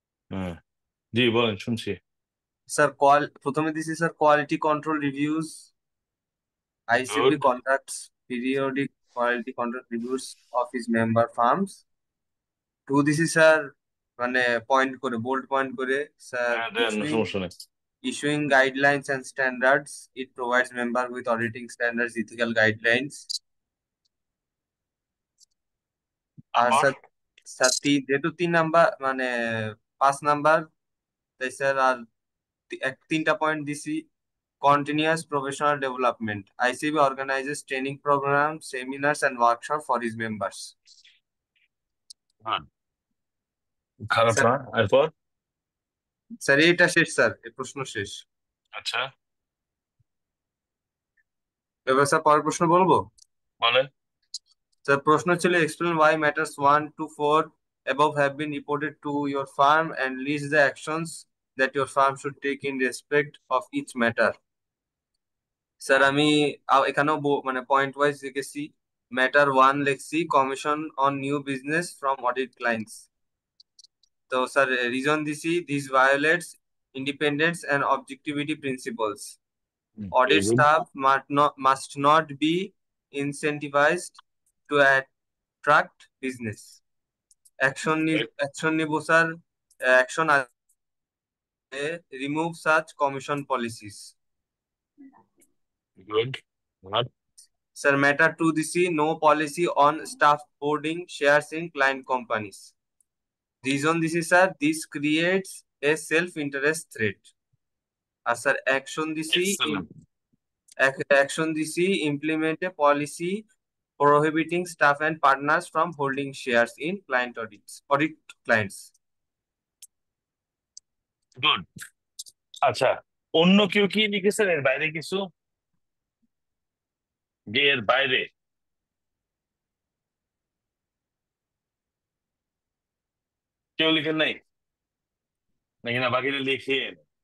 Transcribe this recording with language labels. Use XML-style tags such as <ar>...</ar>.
<bn>হ্যাঁ, জি বলেন, শুনছি। স্যার প্রথমে দিছি sir quality control reviews, ICB</bn> <en>Good. Conducts periodic quality control reviews of his member firms.</en> <bn>Two দিছি স্যার, মানে পয়েন্ট করে, বোল্ড পয়েন্ট করে, স্যার হ্যাঁ দেন, সমস্যা নেই।</bn> <en>issuing guidelines and standards. It provides member with auditing standards, ethical guidelines.</en> <bn>আর তারপর? Sir, যেহেতু 3 number মানে 5 নাম্বার, তাই স্যার আর তিনটা পয়েন্ট দিছি।</bn> <en>Continuous professional development, ICB organizes training program, seminars and workshop for his members.</en> <bn>Good, খারাপ sir, না। এরপর? Sir এইটা শেষ স্যার, এই প্রশ্ন শেষ। আচ্ছা, এবার স্যার পরের প্রশ্ন বলবো। বলেন। স্যার প্রশ্ন ছিল</bn> <en>explain why matters 1 to 4 above have been reported to your firm and list the actions that your firm should take in respect of each matter.</en> <bn>Sir আমি এখানেও মানে পয়েন্ট ওয়াইজ লিখেছি। ম্যাটার 1 লিখছি</bn> <en>Commission on new business from audit clients.</en> <bn>তো sir</bn> <en>Reason দিছি this violates independence and objectivity principles. Very Audit good. staff must not be incentivized to attract business. Action</en> <bn>নিব sir,</bn> <en>Action remove such commission policies. Good. আর? Sir matter 2 দিছি no policy on staff boarding shares in client companies. Reason দিছি sir this creates a self interest threat.</en> <bn>আর sir</bn> <en>Excellent. Action দিছি implement a policy prohibiting staff and partners from holding shares in audit clients. Good.</en> <bn>আচ্ছা, অন্য কেউ কি লিখেছেন এর বাইরে কিছু? যে এর বাইরে কেউ লিখেন নাই নাকি? না, বাকিরা লিখেন।</bn>